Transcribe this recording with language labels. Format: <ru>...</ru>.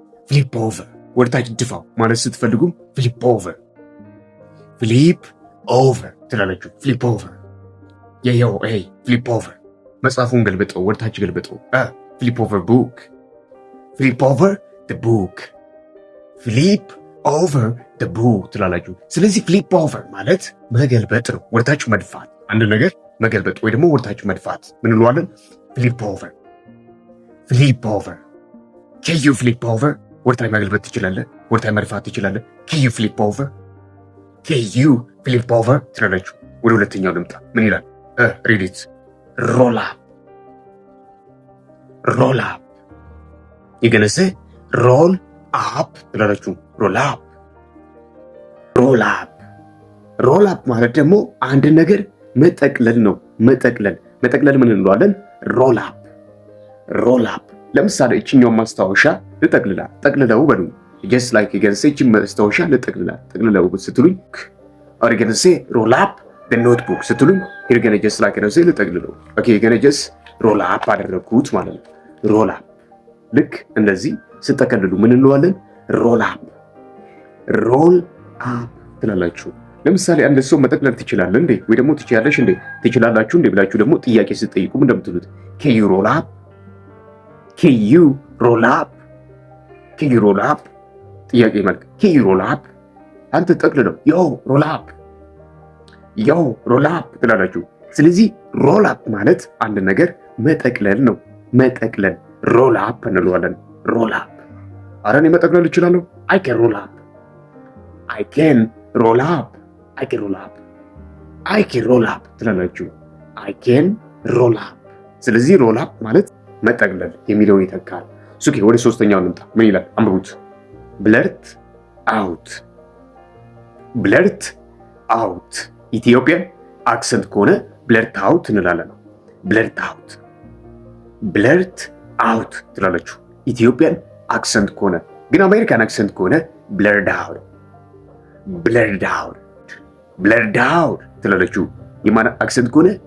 <am>ፍሊፕ ኦቨር ወደታች ድፋው ማለት ስትፈልጉም ፍሊፕ ኦቨር ፍሊፕ ኦቨር ትላለችሁ። ፍሊፕ ኦቨር የየው ፍሊፕ ኦቨር መጽሐፉን ገልበጠው፣ ወደታች ገልበጠው። ፍሊፕ ኦቨር ቡክ ፍሊፕ ኦቨር ደ ቡክ ፍሊፕ ኦቨር ደ ቡክ ትላላችሁ። ስለዚህ ፍሊፕ ኦቨር ማለት መገልበጥ ነው፣ ወደታች መድፋት አንድ ነገር መገልበጥ ወይ ደግሞ ወደታች መድፋት ምን እንለዋለን? ፍሊፕ ኦቨር ፍሊፕ ኦቨር</am> <en>can you flip over</en> <am>ወደታች መገልበጥ ትችላለህ፣ ወደታች መድፋት ትችላለህ።</am> <en>can you flip over can you flip over</en> <am>ትላለችሁ። ወደ ሁለተኛው ልምጣ። ምን ይላል?</am> <en>read it roll up roll up</en> <am>ይገነሰ roll up ትላለችሁ።</am> <en>roll up roll up roll up</en> <am>ማለት ደግሞ አንድ ነገር መጠቅለል ነው። መጠቅለል ምን እንለዋለን? ሮል አፕ ሮል አፕ። ለምሳሌ እችኛው ማስታወሻ ጠቅልለው በሉ</am> <en>just like against</en> <am>እቺ ማስታወሻ ጠቅልለው ስትሉኝ</am> <en>or against roll up the notebook</en> <am>ስትሉኝ</am> <en>you're gonna just like against</en> <am>ልጠቅልለው</am> <en>okay you're gonna just roll up</en> <am>አደረኩት ማለት ነው። roll up ልክ እንደዚህ ስትጠቀልሉ ምን እንለዋለን? roll up roll up ትላላችሁ። ለምሳሌ አንድ ሰው መጠቅለል ትችላለህ እንዴ ወይ ደግሞ ትችያለሽ እንዴ ትችላላችሁ እንዴ ብላችሁ ደግሞ ጥያቄ ስትጠይቁም እንደምትሉት</am> <en>can you roll up can you roll up can you roll up</en> <am>ጥያቄ መልክ can you roll up አንተ ጠቅልለው</am> <en>yo roll up yo roll up</en> <am>ትላላችሁ። ስለዚህ roll up ማለት አንድ ነገር መጠቅለል ነው። መጠቅለል roll up እንለዋለን። roll up አረ እኔ መጠቅለል እችላለሁ</am> <en>I can roll up I can roll up I can roll up</en> <am>I can roll up ትላላችሁ። I can roll up ስለዚህ roll up ማለት መጠቅለል የሚለውን ይተካል። ሱኬ ወደ ሶስተኛው እንምጣ። ምን ይላል? አንብቡት።</am> <en>blurt out blurt out</en> <am>ኢትዮጵያን አክሰንት ከሆነ blurt out እንላለን። blurt out blurt out ትላላችሁ። ኢትዮጵያን አክሰንት ከሆነ ግን አሜሪካን አክሰንት ከሆነ</am> <en>blurred out blurred out blurred out</en> <am>ትላለችሁ። የማን አክሰንት ከሆነ?</am>